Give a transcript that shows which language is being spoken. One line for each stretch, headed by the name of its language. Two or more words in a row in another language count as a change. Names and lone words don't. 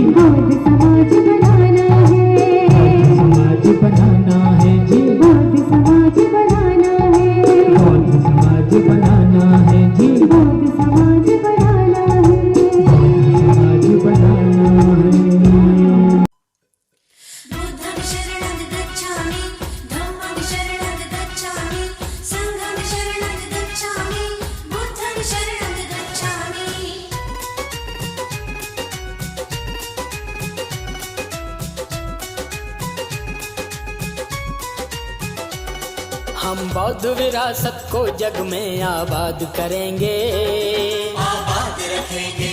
Hindi: बौद्ध समाज बनाना है, समाज बनाना है जी, बौद्ध समाज बनाना है, बौद्ध समाज बनाना है जी, बौद्ध समाज बनाना है, समाज बनाना है।
Pali: बुद्धं शरणं गच्छामि, धम्मं शरणं गच्छामि, संघं शरणं गच्छामि, बुद्धं शरणं गच्छामि।
Hindi: हम बौद्ध विरासत को जग में आबाद करेंगे, आबाद रखेंगे,